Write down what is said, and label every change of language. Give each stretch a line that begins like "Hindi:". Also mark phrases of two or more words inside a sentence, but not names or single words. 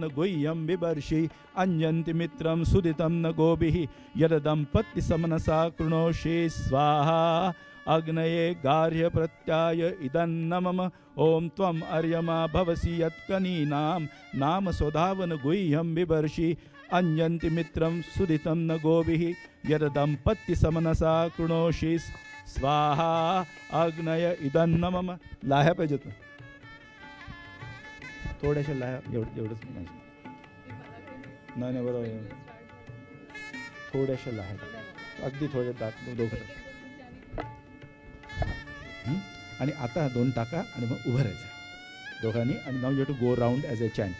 Sanskrit: गुह्यं बिभर्षि अन्यन्ति मित्रं सुदितं न गोभिः यददम्पत्ति समनसा कृणोषि स्वाहा अग्नये गार्हप्रत्याय इदन्नमम ओम त्वम अर्यमा भवसि यत्कनीनां नाम स्वधावन गुह्यं बिभर्षि अन्यन्ति मित्रं सुदितं न गोभिः यददम्पत्ति समनसा कृणोषि स्वाहा अग्नय इदन्नमम.
Marathi: लाह्या पाहिजेत ना थोड्याशा लाह्या एवढंच नाही बरोबर थोड्याशा लाह्या अगदी थोडे दोघं आणि आता 2 टाका आणि मग उभं राहायचं दोघांनी आणि नाव
English: you two go round as a chant.